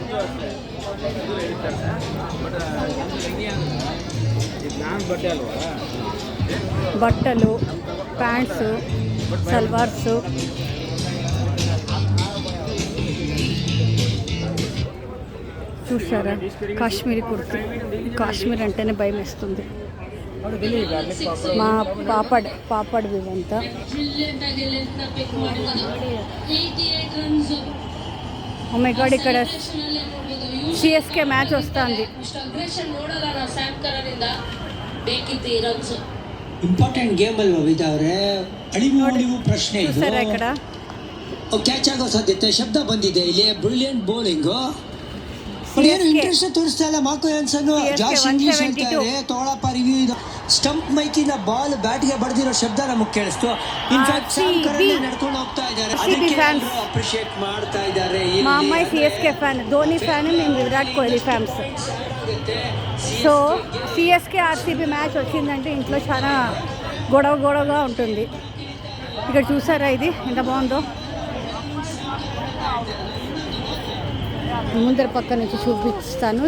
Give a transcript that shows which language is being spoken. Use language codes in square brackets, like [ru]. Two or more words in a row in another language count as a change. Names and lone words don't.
[te] బట్టలు, ప్యాంట్స్, సల్వార్స్, చూసారా కాశ్మీరీ కుర్తి. కాశ్మీర్ అంటేనే భయం వేస్తుంది. మా పాపడ్ ఇవంతా. [en] Oh my god, [te] ఇక్కడ సిఎస్కే మ్యాచ్ వస్తుంది. [en] important game [kn] ಅಲ್ವಾ ವಿದ್ಯಾ ಅವರೇ? ಅಳಿವು ಪ್ರಶ್ನೆ ಇದು. [te] ಸರ್ ఇక్కడ [kn] ಕ್ಯಾಚ್ ಆಗೋ ಸಾಧ್ಯತೆ ಶಬ್ದ ಬಂದಿದೆ ಇಲ್ಲಿ. [en] Brilliant bowling. [kn] ಏನು ಇಂಟ್ರೆಸ್ಟ್ ತೋರಿಸ್ತಾ ಇಲ್ಲ ಮಾರ್ಕೋ ಯಾನ್ಸನ್. ಜಾಶ್ ಇಂಗ್ಲಿಷ್ ಹೇಳ್ತಾರೆ ತೋಳಪ್ಪ ರಿವ್ಯೂ. ಇದು ಸ್ಟಂಪ್ ಮೈಕಿನ ಬಾಲ್ ಬ್ಯಾಟ್ಗೆ ಬಡ್ದಿರೋ ಶಬ್ದ ನಮಗೆ ಕೇಳಿಸ್ತು. ಇನ್ಫ್ಯಾಕ್ಟ್ ಸ್ಯಾಮ್ ಕರನ್ ನಡ್ಕೊಂಡು ಹೋಗ್ತಾ ಇದ್ದಾರೆ, ಅದಕ್ಕೆ ಅಪ್ರಿಶಿಯೇಟ್ ಮಾಡ್ತಾ ಇದ್ದಾರೆ. [te] మా అమ్మాయి సిఎస్కే ఫ్యాన్, ధోని ఫ్యాన్, మేము విరాట్ కోహ్లీ ఫ్యాన్స్. సో సిఎస్కే ఆర్సీబీ మ్యాచ్ వచ్చిందంటే ఇంట్లో చాలా గొడవగా ఉంటుంది. ఇక్కడ చూసారా ఇది ఎంత బాగుందో. ముందర పక్క నుంచి చూపిస్తాను.